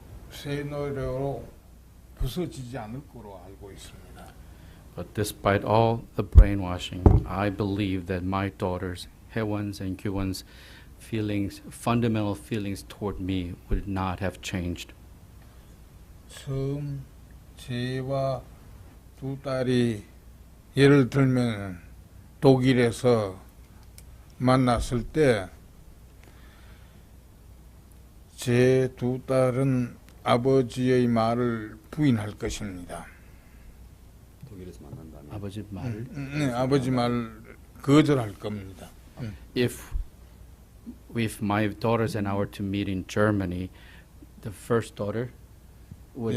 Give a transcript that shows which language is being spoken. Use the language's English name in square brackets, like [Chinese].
[Korean] 세뇌로 부서지지 않을 거로 알고 있습니다. [English] But despite all the brainwashing, I believe that my daughters, Haewon's and Kyuwon's fundamental feelings toward me would not have changed. [Korean] 처음 제와 두 딸이 예를 들면 독일에서 만났을 때 제 두 딸은 아버지의 말을 부인할 것입니다. 독일에서 만난다면 아버지 말을 네, 아버지 말 거절할 겁니다. [English] if my daughters and I were to meet in Germany, the first daughter would